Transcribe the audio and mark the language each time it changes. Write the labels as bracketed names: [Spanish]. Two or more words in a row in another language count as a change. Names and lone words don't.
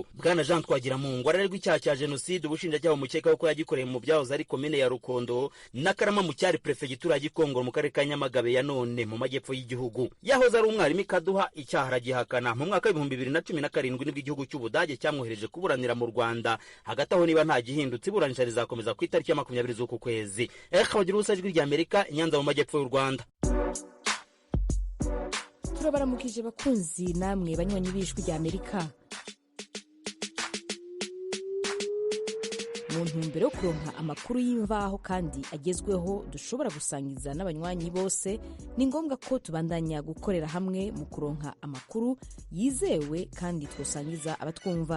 [Kinyarwanda] Bwana Jean Twagiramungu ararerwa icyaha cya jenoside, ubushinjacyaha bumukekaho ko yagikoreye mu byahoze ari komine ya Rukondo na Karama mu cyari prefegitura ya Gikongoro mu karere ka Nyamagabe ya none mu majyepfo y'igihugu. Yahoze ari umwarimu Kaduha, icyaha aragihakana. Mu mwaka wa 2017 nibwo igihugu cy'Ubudage cyamwohereje kuburanira mu Rwanda. Hagati aho niba nta gihindutse, iburanisha rizakomeza ku itariki ya 20 z'uku kwezi. Bagira ubusa ijwi rya Amerika, Nyanza mu majyepfo y'u Rwanda. [Rundi] Turabaramukije bakunzi namwe banywanyi b'ijwi rya Amerika. Mu ntumbero yo kuronka amakuru y'imvaho kandi agezweho dushobora gusangiza n'abanywanyi bose, ni ngombwa ko tubandanya gukorera hamwe mu kuronka amakuru yizewe kandi twosangiza abatwumva.